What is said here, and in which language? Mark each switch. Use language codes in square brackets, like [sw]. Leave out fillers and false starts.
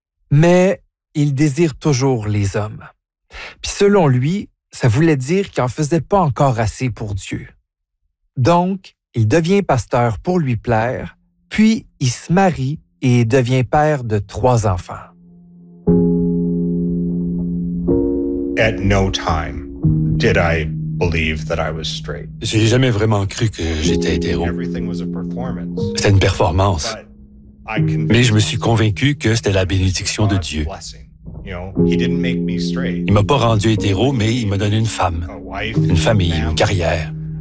[fr] Mais il désire toujours les hommes. Puis selon lui, ça voulait dire qu'il n'en faisait pas encore assez pour Dieu. Donc, il devient pasteur pour lui plaire, puis il se marie et devient père de 3 enfants. [en] At no time did I believe that I was straight. [fr] J'ai jamais vraiment cru que j'étais hétéro. C'était une performance. Mais je me suis convaincu que c'était la bénédiction de Dieu. Il ne m'a pas rendu hétéro, mais il m'a donné une femme, une famille, une carrière.